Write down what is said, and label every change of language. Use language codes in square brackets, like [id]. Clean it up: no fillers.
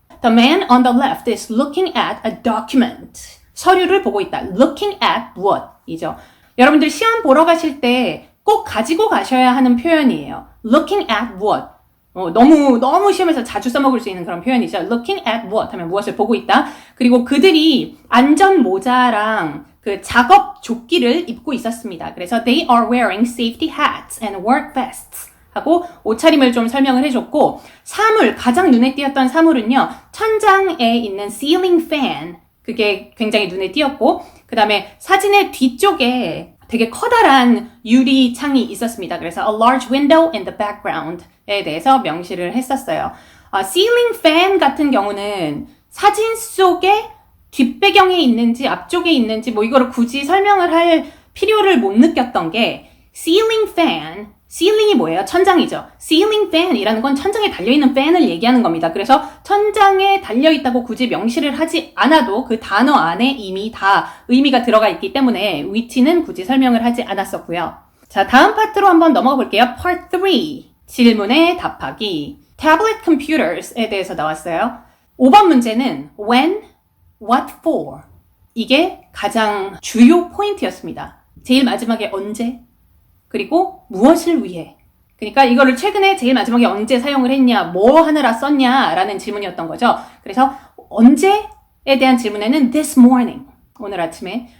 [en] The man on the left is looking at a document. [ko] 서류를 보고 있다. [en] Looking at what? [ko] 이죠. 여러분들 시험 보러 가실 때 꼭 가지고 가셔야 하는 표현이에요. [en] Looking at what? [ko] 너무 시험에서 자주 써먹을 수 있는 그런 표현이죠. [en] Looking at what [ko] 하면 무엇을 보고 있다. 그리고 그들이 안전 모자랑 그 작업 조끼를 입고 있었습니다. 그래서 [en] they are wearing safety hats and work vests. [ko] 하고 옷차림을 좀 설명을 해줬고, 사물, 가장 눈에 띄었던 사물은요, 천장에 있는 ceiling fan, 그게 굉장히 눈에 띄었고, 그 다음에 사진의 뒤쪽에 되게 커다란 유리창이 있었습니다. 그래서 [en] a large window in the background [ko] 에 대해서 명시를 했었어요. ceiling fan 같은 경우는 사진 속에 뒷배경에 있는지 앞쪽에 있는지 이거를 굳이 설명을 할 필요를 못 느꼈던 게, ceiling fan, ceiling이 뭐예요? 천장이죠. ceiling fan이라는 건 천장에 달려있는 팬을 얘기하는 겁니다. 그래서 천장에 달려있다고 굳이 명시를 하지 않아도 그 단어 안에 이미 다 의미가 들어가 있기 때문에 위치는 굳이 설명을 하지 않았었고요. 자, 다음 파트로 한번 넘어가 볼게요. Part 3. 질문에 답하기. Tablet computers에 대해서 나왔어요. 5번 문제는 when, what for? 이게 가장 주요 포인트였습니다. 제일 마지막에 언제? 그리고 무엇을 위해? 그러니까 이거를 최근에 제일 마지막에 언제 사용을 했냐, 뭐 하느라 썼냐 라는 질문이었던 거죠. 그래서 언제에 대한 질문에는 [en] this morning, [ko] 오늘 아침에.